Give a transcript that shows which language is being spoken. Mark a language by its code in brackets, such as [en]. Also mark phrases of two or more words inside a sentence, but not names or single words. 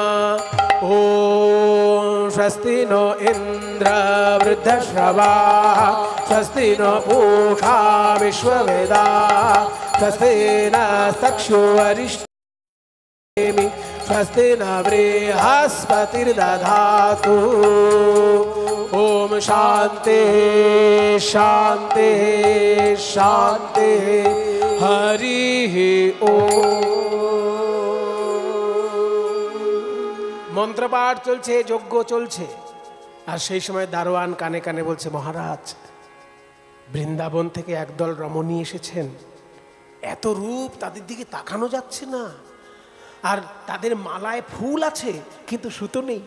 [sa] ओम स्वस्ति नो इन्द्र वृद्धश्रवाः स्वस्ति नो पूषा विश्ववेदाः स्वस्ति नस्तक्षो अरिष्टेमि स्वस्ति न बृहस्पतिर्दधातु। ओम शांति शांति शांति हरि ओम। [bn] মন্ত্রপাঠ চলছে, যজ্ঞ চলছে, আর সেই সময় দারোয়ান কানে কানে বলছে, মহারাজ বৃন্দাবন থেকে একদল রমণী এসেছেন, এত রূপ তাদের দিকে তাকানো যাচ্ছে না, আর তাদের মালায় ফুল আছে কিন্তু সুতো নেই।